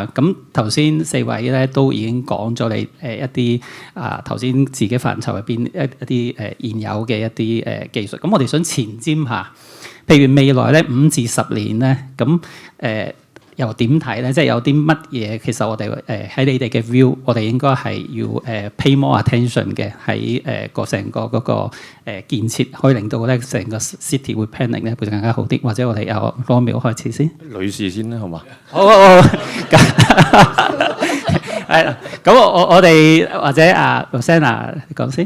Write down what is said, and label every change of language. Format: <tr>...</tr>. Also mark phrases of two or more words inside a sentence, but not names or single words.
<yue>咁頭先四位咧都已經講咗你一啲頭先自己範疇入邊一啲現有嘅一啲技術。咁我哋想前瞻下，譬如未來咧5至10年咧，咁又點睇咧？即係有啲乜嘢？其實我哋喺你哋嘅 view，我哋應該係要</yue> <en>pay more attention</en> <yue>嘅喺個成個嗰個建設，可以令到咧成個 city 會 planning 咧會更加好啲。或者我哋由羅苗開始先。女士先啦，好嘛？好。係啦，咁我哋或者Rosanna 講先。</yue>